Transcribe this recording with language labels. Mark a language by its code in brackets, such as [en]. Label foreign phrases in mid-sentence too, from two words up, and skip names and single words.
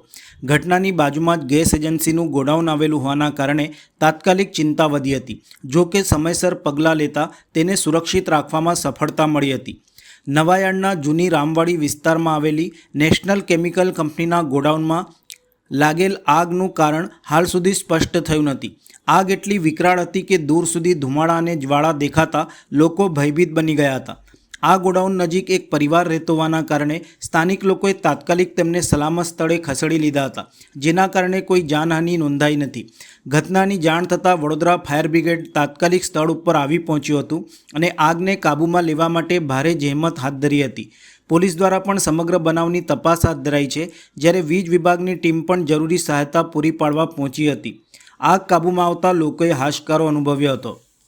[gu] ઘટનાની બાજુમાં જ ગેસ એજન્સીનું ગોડાઉન આવેલું હોવાના કારણે તાત્કાલિક ચિંતા વધી હતી। જો કે સમયસર પગલાં લેતા તેને સુરક્ષિત રાખવામાં સફળતા મળી હતી। નવાયાર્ડના જૂની રામવાડી વિસ્તારમાં આવેલી નેશનલ કેમિકલ કંપનીના ગોડાઉનમાં लागेल આગનું કારણ હાલ સુધી સ્પષ્ટ થયું નથી। આગ એટલી વિકરાળ હતી કે દૂર સુધી ધુમાડા અને જ્વાળા દેખાતા લોકો ભયભીત બની ગયા હતા। આ ગોડાઉન નજીક એક પરિવાર રહેતો હોવાના કારણે સ્થાનિક લોકોએ તાત્કાલિક તેમને સલામત સ્થળે ખસેડી લીધા હતા, જેના કારણે કોઈ જાનહાનિ નોંધાઈ નથી। ઘટનાની જાણ थતાં वडोदरा [en] fire brigade [gu] તાત્કાલિક સ્થળ ઉપર આવી પહોંચ્યું હતું અને આગને કાબૂમાં લેવા માટે ભારે જહેમત હાથ ધરી હતી। પોલીસ દ્વારા પણ સમગ્ર બનાવની તપાસ હાથ ધરાઈ છે, જ્યારે વીજ વિભાગની ટીમ પણ જરૂરી સહાયતા પૂરી પાડવા પહોંચી હતી। આગ કાબૂમાં આવતા લોકોએ હાશકારો અનુભવ્યો હતો।